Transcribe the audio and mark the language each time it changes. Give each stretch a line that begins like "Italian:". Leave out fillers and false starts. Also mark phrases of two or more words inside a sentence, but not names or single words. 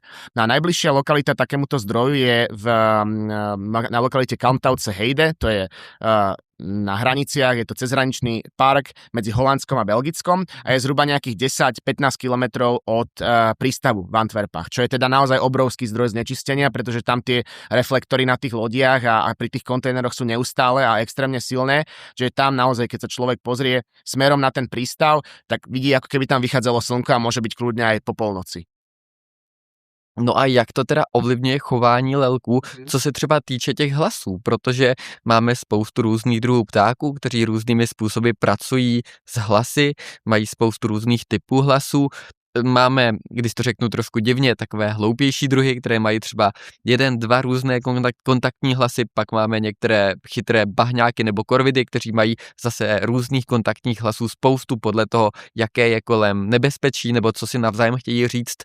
Slovak: No a najbližšia lokalita takémuto zdroju je na lokalite Kalmthoutse Heide, to je na hraniciach, je to cezhraničný park medzi Holandskom a Belgickom a je zhruba nejakých 10-15 kilometrov od prístavu v Antwerpách, čo je teda naozaj obrovský zdroj znečistenia, pretože tam tie reflektory na tých lodiach a pri tých kontajneroch sú neustále a extrémne silné, že tam naozaj, keď sa človek pozrie smerom na ten prístav, tak vidí, ako keby tam vychádzalo slnko a môže byť kľudne aj po polnoci.
Czech: No a jak to teda ovlivňuje chování lelků, co se třeba týče těch hlasů, protože máme spoustu různých druhů ptáků, kteří různými způsoby pracují s hlasy, mají spoustu různých typů hlasů. Máme, když to řeknu trošku divně, takové hloupější druhy, které mají třeba 1-2 různé kontaktní hlasy, pak máme některé chytré bahňáky nebo korvidy, kteří mají zase různých kontaktních hlasů spoustu podle toho, jaké je kolem nebezpečí nebo co si navzájem chtějí říct.